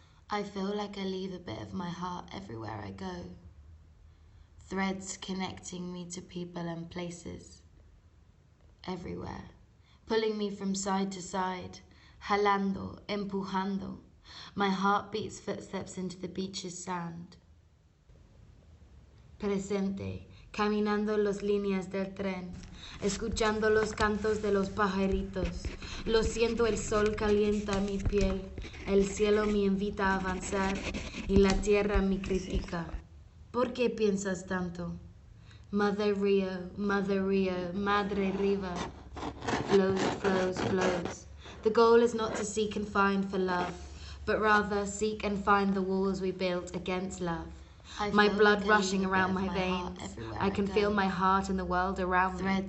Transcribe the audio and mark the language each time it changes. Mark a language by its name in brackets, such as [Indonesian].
[English] I feel like I leave a bit of my heart everywhere I go. Threads connecting me to people and places. Everywhere. Pulling me from side to side. [Spanish] Jalando, empujando. [English] My heart beats footsteps into the beach's sand. [Spanish] Presente, caminando las líneas del tren, escuchando los cantos de los pajaritos. Lo siento, el sol calienta mi piel, el cielo me invita a avanzar y la tierra me critica. ¿Por qué piensas tanto? [English] Mother Rio, Madre Riva, flows, flows, flows. The goal is not to seek and find for love, but rather seek and find the walls we built against love. My blood rushing around my veins. I can feel my heart and the world around me.